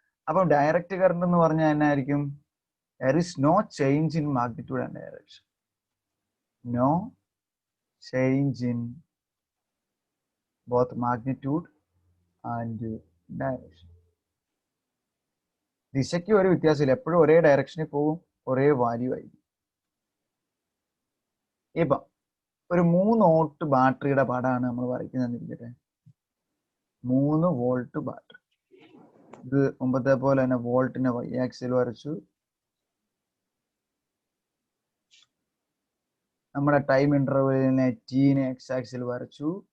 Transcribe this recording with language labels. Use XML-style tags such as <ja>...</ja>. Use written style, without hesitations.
<ml>അപ്പം direct current എന്ന് പറഞ്ഞാൽ എന്നായിരിക്കും?</ml> <en>There is no change in magnitude and direction. No change in both magnitude and direction.</en> <ml>ദിശയ്ക്ക് ഒരു വ്യത്യാസമില്ല, എപ്പോഴും ഒരേ ഡയറക്ഷനിൽ പോകും, ഒരേ വാല്യൂ ആയിരിക്കും. ഇപ്പം ഒരു 3 വോൾട്ട് ബാറ്ററിയുടെ പടമാണ് നമ്മൾ വരയ്ക്കുന്നതെന്നിരിക്കട്ടെ. 3 വോൾട്ട് ബാറ്ററി. ഇത് മുമ്പത്തെ പോലെ തന്നെ വോൾട്ടിനെ വൈ ആക്സിൽ വരച്ചു, നമ്മുടെ ടൈം ഇന്റർവെലിനെ ടീനെ എക്സ് ആക്സിൽ വരച്ചു.</ml>